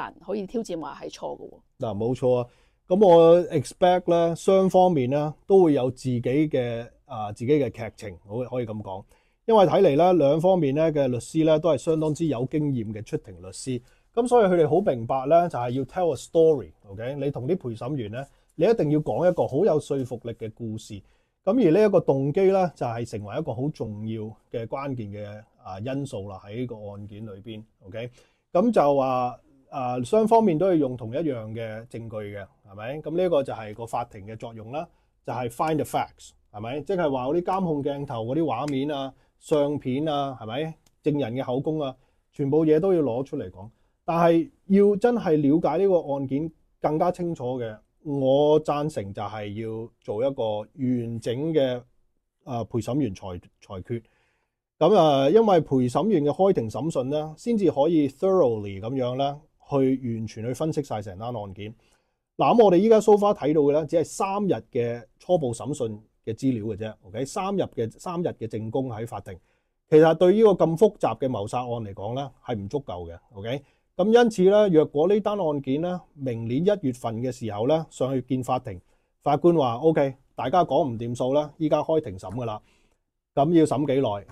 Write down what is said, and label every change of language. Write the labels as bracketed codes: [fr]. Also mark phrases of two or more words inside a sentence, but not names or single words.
[yue] 嗱，冇錯啊， 咁我 expect 咧雙方面咧都會有自己嘅劇情，可以咁講。因為睇嚟咧兩方面咧嘅律師咧都係相當之有經驗嘅出庭律師，咁所以佢哋好明白咧就係要 [en] tell a story， [yue] OK？你同啲陪審員咧，你一定要講一個好有說服力嘅故事。咁而呢一個動機咧就係成為一個好重要嘅關鍵嘅因素啦，喺呢個案件裏邊 ，OK？咁就話雙方面都要用同一樣嘅證據嘅，係咪？咁呢個就係個法庭嘅作用啦，就係 [en] find the facts， [yue] 係咪？即係話嗰啲監控鏡頭嗰啲畫面啊、相片啊，係咪？證人嘅口供啊，全部嘢都要攞出嚟講。但係要真係了解呢個案件更加清楚嘅，我贊成就係要做一個完整嘅陪審員裁決。咁因為陪審員嘅開庭審訊咧，先至可以 thoroughly 咁樣咧，去完全去分析晒成單案件。嗱，咁我哋依家 [en] so far [yue] 睇到嘅咧，只係3日嘅初步審訊嘅資料嘅啫。OK， 3日嘅證供喺法庭，其實對呢個咁複雜嘅謀殺案嚟講咧，係唔足夠嘅。OK， 咁因此咧，若果呢單案件咧，明年1月份嘅時候咧，上去見法庭，法官話 OK， 大家講唔掂數啦，依家開庭審噶啦，咁要審幾耐？